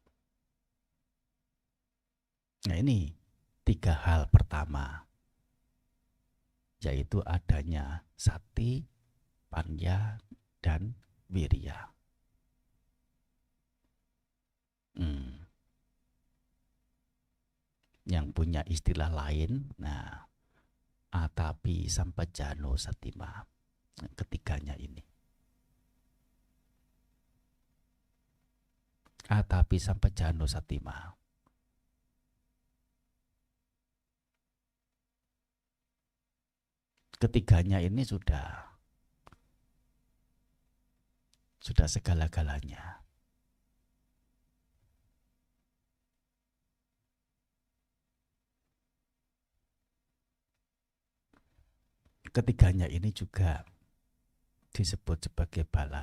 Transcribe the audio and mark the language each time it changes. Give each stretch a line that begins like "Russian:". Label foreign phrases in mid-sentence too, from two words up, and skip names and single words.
Indonesian: Nah, ini 3 hal pertama, yaitu adanya sati, panya, dan wirya. Yang punya istilah lain, nah,
Pali: atapi sampajano satima.
Indonesian: Ketiganya ini.
Pali: Atapi sampajano satima.
Indonesian: Ketiganya ini sudah segala-galanya. Ketiganya ini juga disebut sebagai bala.